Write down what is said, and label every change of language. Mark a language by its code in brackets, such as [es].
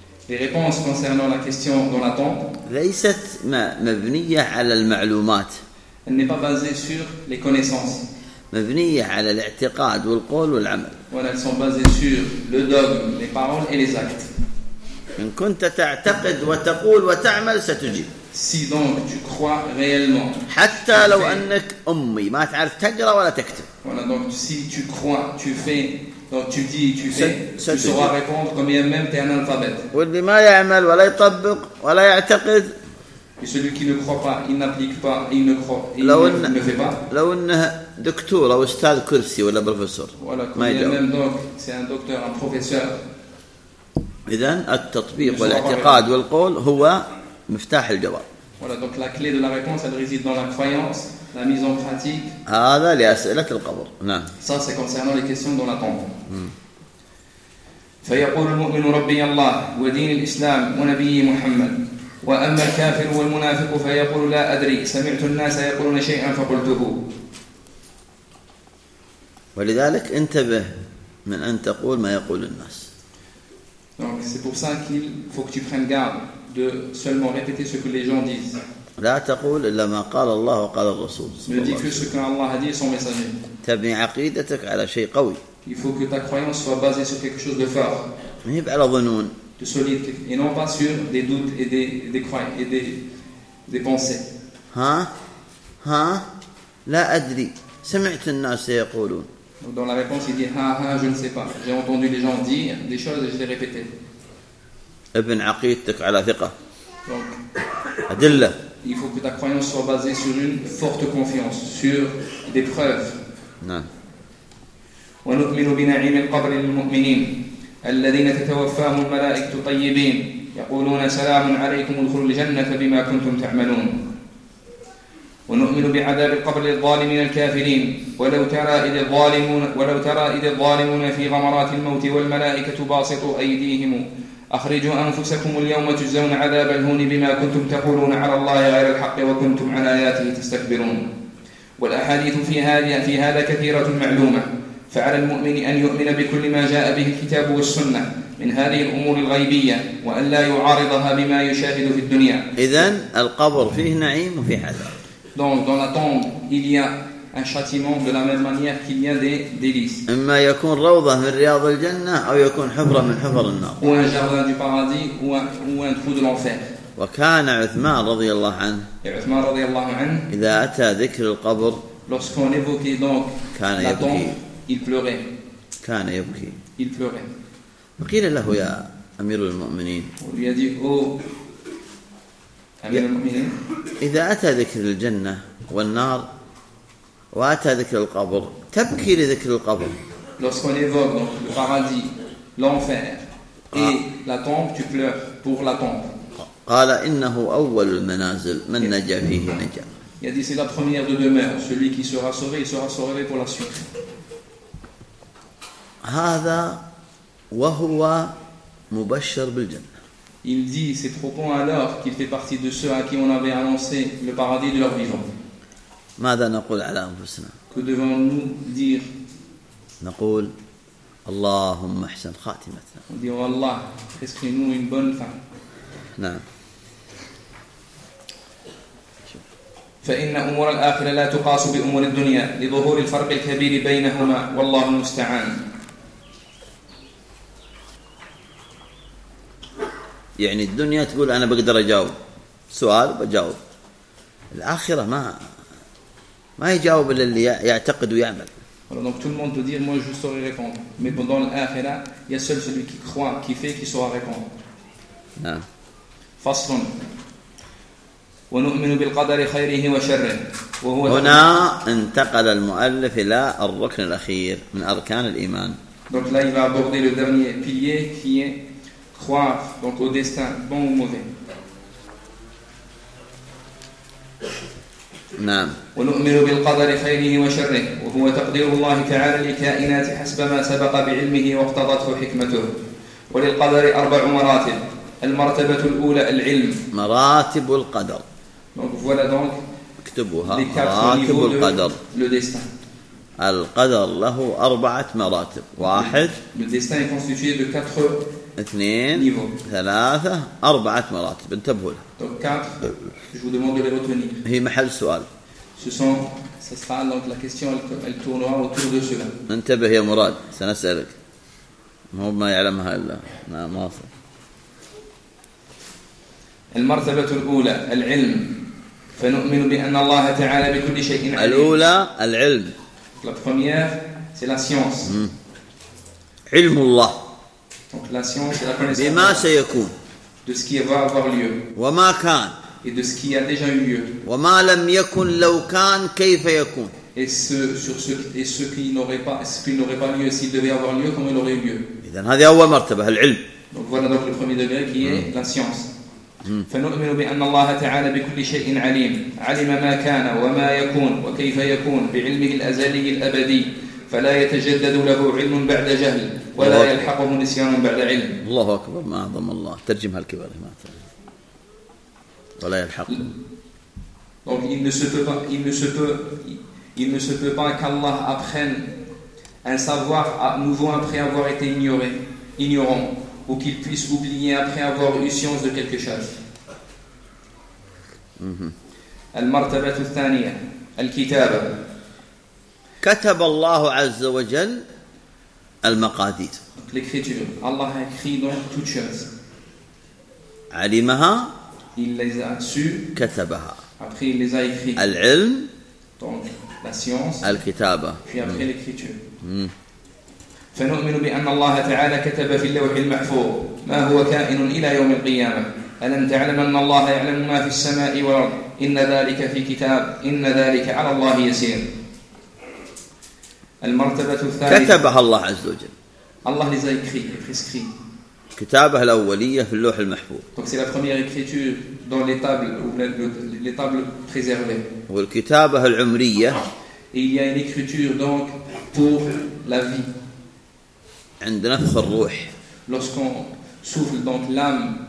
[fr] Les réponses concernant la question dans la tombe. [ar] ليست مبنية على المعلومات. [fr] Elle n'est pas basée sur les connaissances. [ar] مبنية على الاعتقاد والقول والعمل. [fr] Voilà, elles sont basées sur le dogme, les paroles et les actes. [ar] إن كنت تعتقد وتقول وتعمل ستجيب. [fr] Si donc tu crois réellement. [ar] حتى لو أنك أمي ما تعرف تقرأ ولا تكتب. [fr] Voilà, donc si tu crois, tu fais, donc tu dis, tu fais, tu sauras répondre comme même t'es un alphabète. [ar] واللي ما يعمل ولا يطبق ولا يعتقد. [fr] Et celui qui ne croit pas, il n'applique pas, il ne croit, il ne fait pas. [ar] لو أنه دكتور أو أستاذ كرسي ولا بروفيسور. [fr] Voilà, comme même donc c'est un docteur, un professeur. [ar] إذن التطبيق والاعتقاد والقول هو مفتاح الجواب. [fr] Voilà, donc la clé de la réponse elle réside dans la croyance, la mise en pratique. [ar] هذا لأسئلة القبر. نعم. [fr] Ça c'est concernant les questions dans la tombe. [ar] فيقول المؤمن ربي الله ودين الإسلام ونبيه محمد. وأما الكافر والمنافق فيقول لا أدري سمعت الناس يقولون شيئا فقلته. ولذلك انتبه من أن تقول ما يقول الناس. [fr] Donc c'est pour ça qu'il faut que tu prennes garde de seulement répéter ce que les gens disent. [ar] لا تقول إلا ما قال الله وقال الرسول. [fr] Ne dis que ce qu'Allah a dit et son messager. [ar] تبني عقيدتك على شيء قوي. [fr] Il faut que ta croyance soit basée sur quelque chose de fort. [ar] مهي بعلى ظنون. [fr] De solide et non pas sur des doutes et des pensées. [ar] Hein? Hein? La adri. سمعت الناس يقولون. [fr] Dans la réponse, il dit ha, je ne sais pas. J'ai entendu les gens dire des choses et je les répétais. [ar] ابن عقيدتك على ثقة. [fr] Donc, [ar] أدلة. [fr] Il faut que ta croyance soit basée sur une forte confiance, sur des preuves. Non. [ar] ونؤمن بنعيم القبر للمؤمنين الذين تتوفاهم الملائكة طيبين يقولون سلام عليكم ادخلوا الجنة بما كنتم تعملون. ونؤمن بعذاب القبر للظالمين الكافرين ولو ترى إذ الظالمون في غمرات الموت والملائكة باسطوا أيديهم أخرجوا أنفسكم اليوم تجزون عذاب الهون بما كنتم تقولون على الله غير الحق وكنتم على آياته تستكبرون. والأحاديث في هذا كثيرة معلومة. فعلى المؤمن أن يؤمن بكل ما جاء به الكتاب والسنة من هذه الأمور الغيبية وأن لا يعارضها بما يشاهد في الدنيا. إذن القبر فيه نعيم وفيه عذاب. [fr] Donc dans la tombe il y a un châtiment de la même manière qu'il y a des délices. [ar] إما يكون روضة من رياض الجنة أو يكون حفرة من حفر النار. [fr] Ou un jardin du paradis ou un trou de l'enfer. [ar] وكان عثمان رضي الله عنه. عثمان رضي الله عنه. إذا أتى ذكر القبر. [fr] Lorsqu'on évoquait donc [ar] كان [fr] la tombe, il pleurait. [ar] كان يبكي. [fr] Il pleurait. [ar] وقيل له يا أمير المؤمنين. [fr] Lui a dit [ar] أمير المؤمنين. إذا أتى ذكر الجنة والنار وأتى ذكر القبر تبكي لذكر القبر. [fr] Lorsqu'on évoque donc le paradis, l'enfer et la tombe, tu pleures pour la tombe. [ar] قال إنه أول المنازل من نجا فيه نجا. [fr] Il a dit c'est la première de demeure. Celui qui sera sauvé, il sera sauvé pour la suite. [ar] هذا وهو مبشر بالجنة. [fr] Il dit ces propos alors qu'il fait partie de ceux à qui on avait annoncé le paradis de leur vivant. [ar] ماذا نقول على أنفسنا؟ [fr] Que devons-nous dire؟ [ar] نقول اللهم أحسن خاتمتنا. [fr] On dit Allah, prescris-nous une bonne fin. [ar] فإن أمور الآخرة لا تقاس بأمور الدنيا لظهور الفرق الكبير بينهما والله المستعان. يعني الدنيا تقول أنا بقدر أجاوب سؤال بجاوب الآخرة ما يجاوب إلا اللي يعتقد ويعمل. [fr] Donc tout le monde peut dire moi je saurai répondre, mais pendant l'akhira il y a seul celui qui croit, qui fait, qui saura répondre. [ar] نعم. فصل. ونؤمن بالقدر خيره وشره وهو هنا انتقل المؤلف إلى الركن الأخير من أركان الإيمان. Donc là il va aborder le dernier pilier qui est croire donc au destin bon ou mauvais. نعم. ونؤمن بالقدر خيره وشره وهو تقدير الله تعالى للكائنات حسب ما سبق بعلمه واقتضته حكمته. وللقدر أربع مراتب. المرتبة الأولى العلم. مراتب القدر. [fr] Donc voilà donc [ar] اكتبوها. مراتب القدر. [fr] Le destin. [ar] القدر له أربعة مراتب. واحد. [fr] Le destin est constitué de quatre. [ar] اثنين. [fr] Niveaux. [ar] ثلاثة. أربعة مراتب. انتبهوا لها. [fr] Donc quatre. Je vous demande de les retenir. [ar] هي محل سؤال. [fr] Ce sont. Ça sera donc la question. Elle tournera autour de cela. [ar] انتبه يا مراد. سنسألك. مو ما يعلمها إلا. نعم واصل. المرتبة الأولى العلم. فنؤمن بأن الله تعالى بكل شيء عليم. الأولى العلم. [fr] La première, c'est la science. [ar] علم الله. [fr] Donc la science, c'est la connaissance. [ar] بما سيكون. [fr] De ce qui va avoir lieu. [ar] وما كان. [fr] Et de ce qui a déjà eu lieu. [ar] وما لم يكن لو كان كيف يكون. [fr] Et ce sur ce et ce qui n'aurait pas ce qui n'aurait pas lieu s'il devait avoir lieu comment il aurait eu lieu. [ar] إذن هذه أول مرتبة العلم. [fr] Donc voilà donc le premier degré qui est la science. [ar] فنؤمن بأن الله تعالى بكل شيء عليم. علم ما كان وما يكون وكيف يكون بعلمه الأزلي الأبدي. فلا يتجدد له علم بعد جهل ولا يلحقه نسيان بعد علم. الله أكبر ما أعظم الله. ترجم هالكبار ما ولا يلحق. [fr] Donc il ne se peut pas qu'Allah apprenne un savoir à nouveau après avoir été ignorant ou qu'il puisse oublier après avoir eu science de quelque chose. [ar] المرتبة الثانية الكتابة. كتب الله عز وجل المقادير. [fr] L'écriture. Allah a écrit donc toutes choses. [ar] علمها. [fr] Il les a su. [ar] كتبها. [fr] Après il les a écrit. [ar] العلم. [fr] Donc la science. [ar] الكتابة. [fr] Puis après l'écriture. [ar] فنؤمن بأن الله تعالى كتب في اللوح المحفوظ ما هو كائن إلى يوم القيامة. ألم تعلم أن الله يعلم ما في السماء والأرض إن ذلك في كتاب إن ذلك على الله يسير. المرتبة الثالثة كتبها الله عز وجل. [fr] الله les a écrits, prescrits. [ar] كتابه الأولية في اللوح المحفوظ. [fr] Donc c'est la première écriture dans les tables ou les tables préservées. [ar] والكتابة العمرية. [fr] Il y a une écriture donc pour la vie. [ar] عند نفخ الروح. [fr] Lorsqu'on souffle donc l'âme.